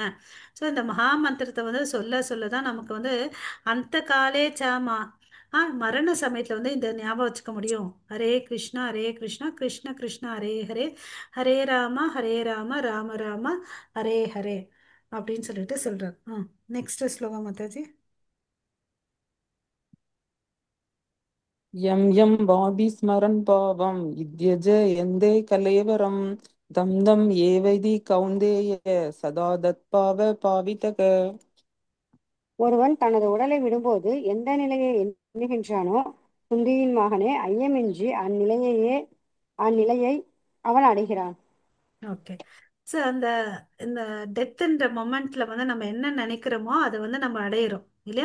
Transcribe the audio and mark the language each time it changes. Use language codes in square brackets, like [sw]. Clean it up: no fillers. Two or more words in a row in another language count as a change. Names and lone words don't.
[ta] ஸோ இந்த மகா மந்திரத்தை வந்து சொல்ல சொல்ல தான் நமக்கு வந்து அந்த காலே சாமா மரண சமயத்தில் வந்து இந்த ஞாபகம் வச்சுக்க முடியும். [sa] हरे कृष्ण हरे कृष्ण कृष्ण कृष्ण हरे हरे, हरे राम राम राम हरे हरे [ta] அப்படின்னு சொல்லிட்டு சொல்றார். நெக்ஸ்ட் ஸ்லோகம் மாதாஜி. [sa] यं यं वापि स्मरन् पावं युध्यजयन्ते कलेवरं तं तं एवैति कौन्तेय सदा तत्पाव पावितक. [ta] ஒருவன் தனது உடலை விடும்போது எந்த நிலையை எண்ணுகின்றானோ, குந்தியின் மகனே, ஐயமின்றி அந்நிலையை அவன் அடைகிறான். ஓகே. ஸோ அந்த இந்த டெத்துன்ற மொமெண்ட்ல வந்து நம்ம என்ன நினைக்கிறோமோ அதை வந்து நம்ம அடையிறோம் இல்லையா?